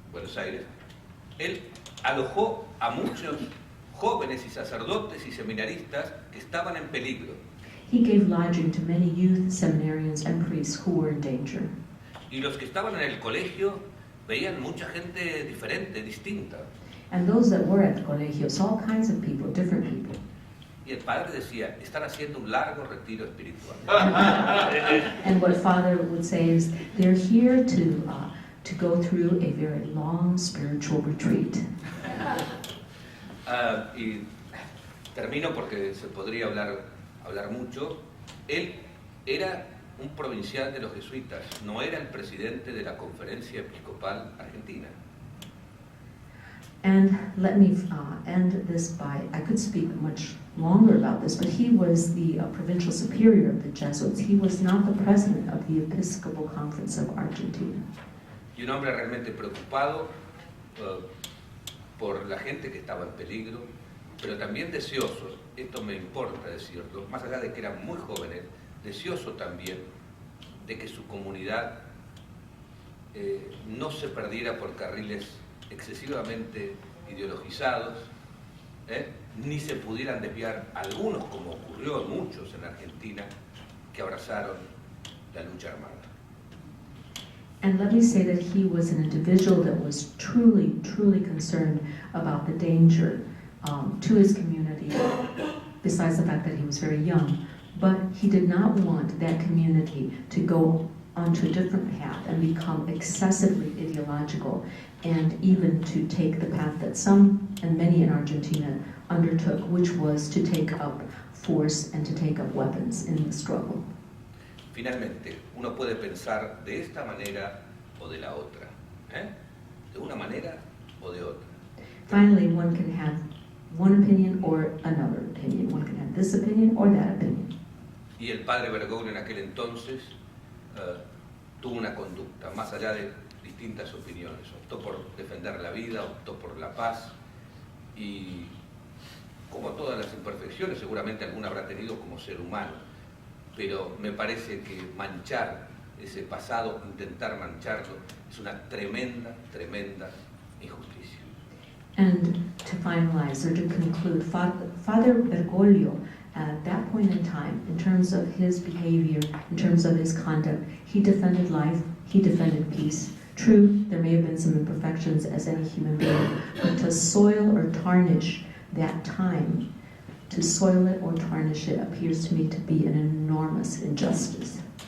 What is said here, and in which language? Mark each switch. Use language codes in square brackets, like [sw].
[es] Buenos Aires, él alojó a muchos jóvenes y sacerdotes y seminaristas que estaban en peligro. [en] He gave lodging to many youth, seminarians, and priests who were in danger. [es] Y los que estaban en el colegio veían mucha gente diferente, distinta. [en] And those that were at the colegio saw all kinds of people, different people. [es] Y el padre decía, están haciendo un largo retiro espiritual. [en] And what Father would say is, they're here to go through a very long spiritual retreat. [es] Y termino porque se podría hablar mucho. Él era un provincial de los jesuitas, no era el presidente de la Conferencia Episcopal Argentina. [en] And let me end this by, I could speak much longer about this, but he was the provincial superior of the Jesuits. He was not the president of the Episcopal Conference of Argentina. [es] Y un hombre realmente preocupado por la gente que estaba en peligro, pero también deseoso, esto me importa decirlo, más allá de que eran muy jóvenes, deseoso también de que su comunidad no se perdiera por carriles excesivamente ideologizados, ni se pudieran desviar algunos, como ocurrió a muchos en Argentina, que abrazaron la lucha armada. [en] And let me say that he was an individual that was truly concerned about the danger to his community, besides the fact that he was very young. But he did not want that community to go onto a different path and become excessively ideological, and even to take the path that some and many in Argentina undertook, which was to take up force and to take up weapons in the struggle. [es] Finalmente, uno puede pensar de esta manera o de la otra, de una manera o de otra. [en] Finally, one can have one opinion or another opinion. One can have this opinion or that opinion. [es] Y el padre Bergoglio en aquel entonces tuvo una conducta, más allá de distintas opiniones. Optó por defender la vida, optó por la paz, y como todas las imperfecciones, seguramente alguna habrá tenido como ser humano, pero me parece que manchar ese pasado, intentar mancharlo, es una tremenda injusticia. [en] And to finalize or to conclude, Father Bergoglio, at that point in time, in terms of his behavior, in terms of his conduct, he defended life, he defended peace. True, there may have been some imperfections as any human being, but to soil or tarnish that time, to soil it or tarnish it, appears to me to be an enormous injustice.